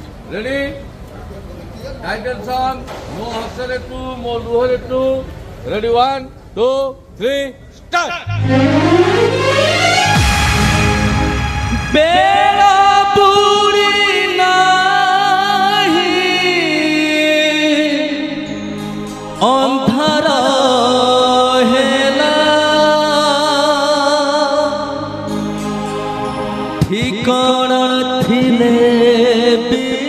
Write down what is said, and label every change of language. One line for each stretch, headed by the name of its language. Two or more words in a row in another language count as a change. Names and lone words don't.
English: Ready? Title song.
Odia: ମୋ ହସରେ ତୁ, ମୋ ଲୁହରେ ତୁ.
English: Ready? 1, 2, 3, start.
Odia: ବେଢ଼ା ପୂରି ନାହିଁ ଅନ୍ଧାର ହେଲା ଠିକଣା ଥିଲେ ଭି